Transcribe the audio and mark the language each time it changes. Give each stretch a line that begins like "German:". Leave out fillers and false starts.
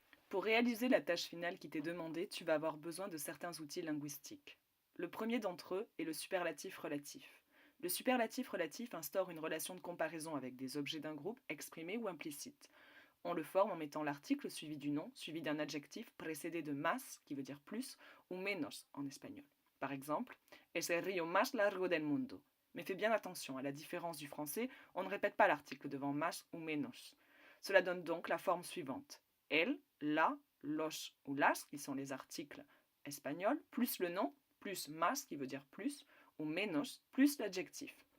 French: Pour réaliser la tâche finale qui t'est demandée, tu vas avoir besoin de certains outils linguistiques. Le premier d'entre eux est le superlatif relatif. Le superlatif relatif instaure une relation de comparaison avec des objets d'un groupe exprimés ou implicites. On le forme en mettant l'article suivi du nom, suivi d'un adjectif précédé de más, qui veut dire plus, ou menos en espagnol. Par exemple,
Spanish: es el río más largo del mundo.
French: Mais fais bien attention, à la différence du français, on ne répète pas l'article devant más ou menos. Cela donne donc la forme suivante. El, la, los ou las, qui sont les articles espagnols, plus le nom, plus más, qui veut dire plus, ou menos, plus l'adjectif.